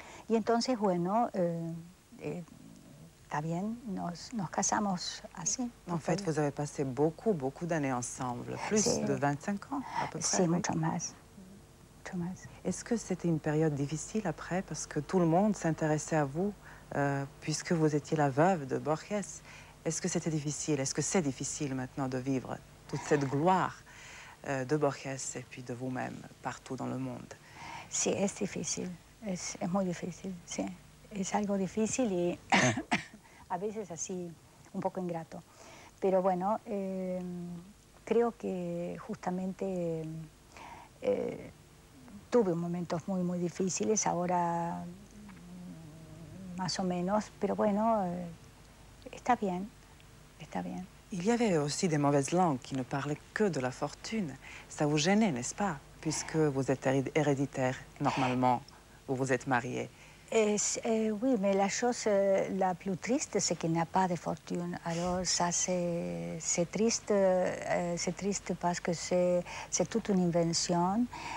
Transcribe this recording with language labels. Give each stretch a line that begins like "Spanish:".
Spanish: Y entonces, bueno, está bien, nos casamos así.
French: En fait, vous avez passé beaucoup d'années ensemble, plus de 25 ans à peu près.
Spanish: Sí, mucho más. Mucho más.
French: Est-ce que c'était une période difficile après, parce que tout le monde s'intéressait à vous, puisque vous étiez la veuve de Borges? Est-ce que c'était difficile? Est-ce que c'est difficile maintenant de vivre toute cette gloire de Borges et puis de vous-même partout dans le monde?
Spanish: Sí, es difícil. Es muy difícil, sí. Es algo difícil y a veces así un poco ingrato. Pero bueno, creo que justamente tuve momentos muy difíciles, ahora más o menos, pero bueno, está bien, está bien.
French: Il y avait aussi des mauvaises langues qui ne parlaient que de la fortune. Ça vous gênait, n'est-ce pas? Puisque vous êtes héréditaire, normalement. Vous vous êtes marié. Oui, mais la chose la plus triste, c'est qu'il n'y a pas de fortune. Alors ça, c'est triste parce que c'est toute une invention.